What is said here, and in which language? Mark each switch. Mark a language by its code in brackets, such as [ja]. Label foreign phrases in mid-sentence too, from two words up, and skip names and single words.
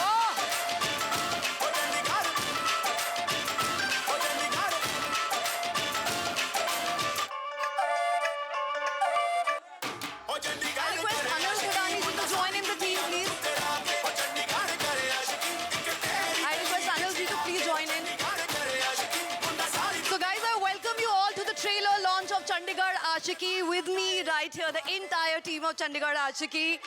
[hi] ओ चंडीगढ़ ओ चंडीगढ़ ओ चंडीगढ़ [en] I request Anil Khurani ji to join in the team, please. [hi] ओ चंडीगढ़ करे आशिकी [en] I request Anil ji to please join in. [hi] करे आशिकी मुंडा सारी [en] So guys, I welcome you all to the trailer launch of Chandigarh Ashiki. With me right here, the entire team of Chandigarh Ashiki.